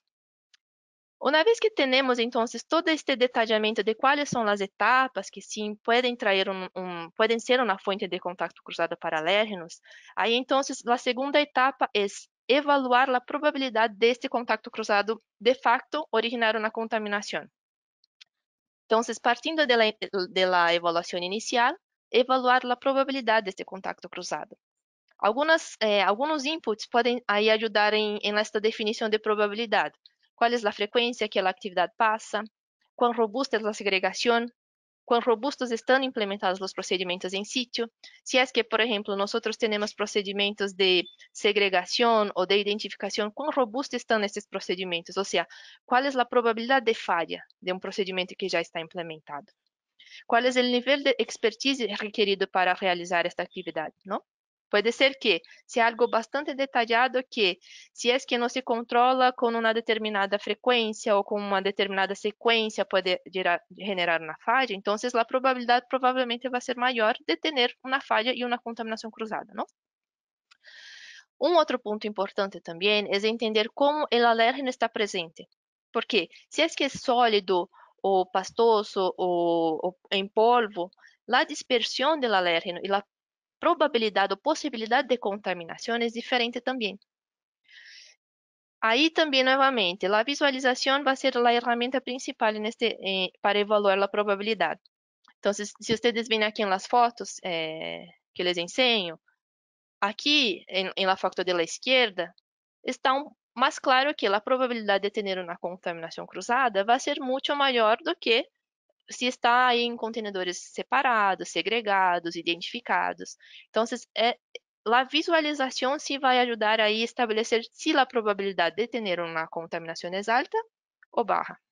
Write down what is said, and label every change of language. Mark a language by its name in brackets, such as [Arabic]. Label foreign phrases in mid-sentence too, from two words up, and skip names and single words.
[Spanish] Una vez que tenemos entonces todo este detallamiento de cuáles son las etapas que sí pueden traer pueden ser una fuente de contacto cruzado para alérgenos, ahí entonces la segunda etapa es evaluar la probabilidad de este contacto cruzado de facto originar una contaminación. Entonces, partiendo de la evaluación inicial, evaluar la probabilidad de este contacto cruzado. Algunos inputs pueden [Portuguese] aí ajudar em esta definição de probabilidade. Qual é a frequência que a atividade passa? Quão robusta é a segregação? Quão robustos estão implementados os procedimentos em sítio? Se é que, por exemplo, nós temos procedimentos de segregação ou de identificação, quão robustos estão esses procedimentos? Ou seja, qual é a probabilidade de falha de um procedimento que já está implementado? Qual é o nível de expertise requerido para realizar esta atividade, não? Pode ser que [Spanish] sea algo bastante detallado que, si es que no se controla con una determinada frecuencia o con una determinada secuencia, puede generar una falla, entonces la probabilidad probablemente va a ser mayor de tener una falla y una contaminación cruzada, ¿no? Un otro punto importante también es entender cómo el alérgeno está presente. Porque si es que es sólido o pastoso o en polvo, la dispersión del alérgeno y la [Portuguese] probabilidade ou possibilidade de contaminação é diferente também. Aí também, novamente, a visualização vai ser a ferramenta principal para evaluar a probabilidade. Então, se vocês veem aqui nas fotos que [Spanish] les enseño, [Portuguese] aqui em la foto da esquerda, está mais claro que a probabilidade de ter uma contaminação cruzada vai ser muito maior do que se está aí em contenedores separados, segregados, identificados. Então, a visualização sim vai ajudar a estabelecer se a probabilidade de ter uma contaminação é alta ou baixa.